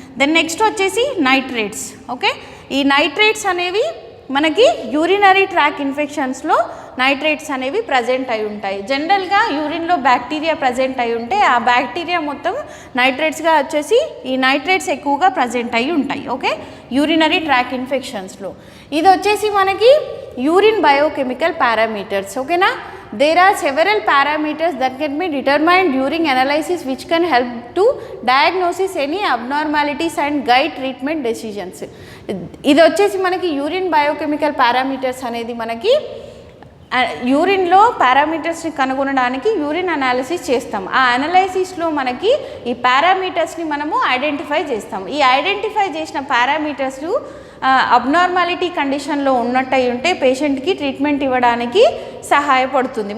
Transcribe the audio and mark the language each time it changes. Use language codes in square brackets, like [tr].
[te] Then next వచ్చేసి nitrates. Okay, ఈ nitrates అనేవి మనకి యూరినరీ ట్రాక్ ఇన్ఫెక్షన్స్లో నైట్రేట్స్ అనేవి ప్రజెంట్ అయి ఉంటాయి. జనరల్గా యూరిన్లో బ్యాక్టీరియా ప్రజెంట్ అయి ఉంటే ఆ బ్యాక్టీరియా మొత్తం నైట్రేట్స్గా వచ్చేసి ఈ నైట్రేట్స్ ఎక్కువగా ప్రజెంట్ అయి ఉంటాయి. Okay, urinary tract ఇన్ఫెక్షన్స్లో. ఇది వచ్చేసి మనకి యూరిన్ బయోకెమికల్ పారామీటర్స్. [en] ఓకేనా, there are several parameters that can be determined during analysis which can help to diagnosis any abnormalities and guide treatment decisions. [te] ఇది వచ్చేసి మనకి యూరిన్ బయోకెమికల్ పారామీటర్స్ అనేది మనకి యూరిన్లో పారామీటర్స్ని కనుగొనడానికి యూరిన్ అనాలిసిస్ చేస్తాం. ఆ అనాలిసిస్లో మనకి ఈ పారామీటర్స్ని మనము ఐడెంటిఫై చేస్తాం. ఈ ఐడెంటిఫై చేసిన పారామీటర్స్ అబ్నార్మాలిటీ కండిషన్లో ఉన్నట్టయి ఉంటే పేషెంట్కి ట్రీట్మెంట్ ఇవ్వడానికి సహాయపడుతుంది.